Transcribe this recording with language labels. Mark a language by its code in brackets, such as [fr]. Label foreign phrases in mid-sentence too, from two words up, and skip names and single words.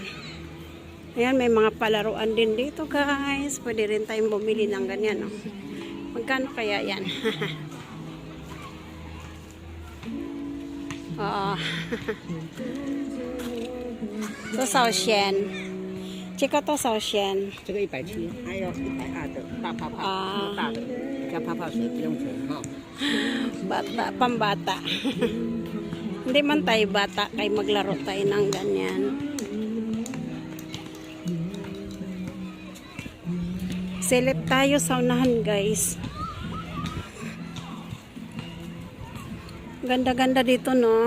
[tl] Ayan, may mga palaruan din dito guys. Pwede rin tayong bumili ng ganyan. No? Magkano kaya yan? Oo. So, 1,000. Chika to 1,000。 [zh] 这个170，还有120的大泡泡，大的加泡泡水不用钱哈。 [tl] Bata, pambata. Hindi man tayo bata, kay maglaro tayo ng ganyan. Silip tayo sa unahan guys. Ganda-ganda dito no.